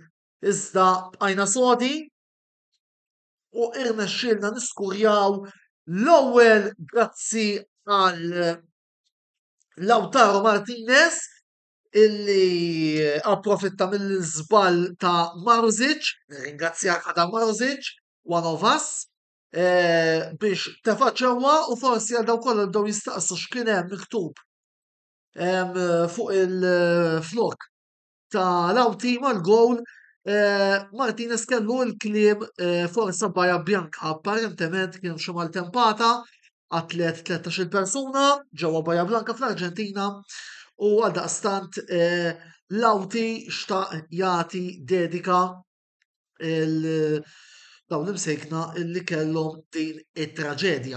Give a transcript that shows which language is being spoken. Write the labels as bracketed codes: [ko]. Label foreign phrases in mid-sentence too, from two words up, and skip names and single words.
[mt] Iżda bqajna sodi u irnexxielna niskurjaw l-ewwel grazzi għal Lautaro Martinez illi approfitta mill-żball ta' Maruzic, ringrazzjak Adam Maruzic, [en] one of us, [mt] biex tefa' ġewwa u forsi għal daw kollha bdew jistaqsu x'kien hemm miktub fuq il-flok ta' Lauti mal-gowl. Martinez kellu l-kliem forsa Baja Bjanka, apparentement kien xi maltempata atlet 13 persuna ġewwa Baja Blanka fl-Arġentina u għaldaqstant Lauti xtaq jagħti dedika dawn imsejkna illi kellhom din it-traġedja.